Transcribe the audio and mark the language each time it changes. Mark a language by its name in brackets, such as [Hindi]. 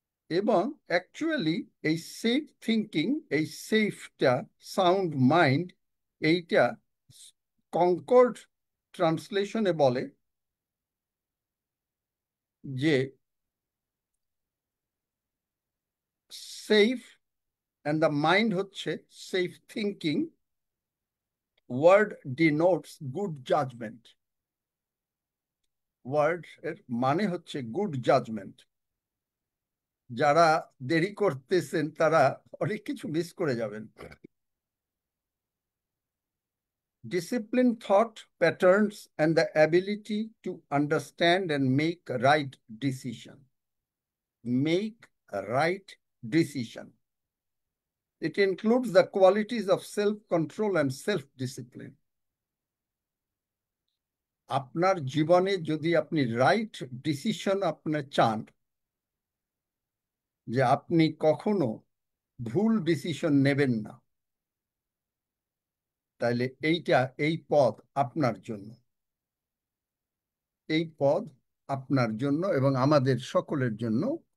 [Bangla] এবং অ্যাকচুয়ালি এই safe thinking, এই সেফটা, সাউন্ড মাইন্ড, এইটা কনকর্ড ট্রান্সলেশনে বলে যে সেফ অ্যান্ড দ্য মাইন্ড হচ্ছে safe thinking, [English] Word denotes good judgment. [Bangla] Word এর মানে হচ্ছে গুড জাজমেন্ট। যারা দেরি করতেছেন তারা অনেক কিছু মিস করে যাবেন। [English] Discipline, thought patterns, and the ability to understand and make right decision. Make a right decision. It includes the qualities of self-control and self-discipline. [Bangla] আপনার জীবনে যদি আপনি রাইট ডিসিশন আপনার চান, যে আপনি কখনো ভুল ডিসিশন নেবেন না, তাহলে এইটা, এই পদ আপনার জন্য, এই পদ আপনার জন্য এবং আমাদের সকলের জন্য।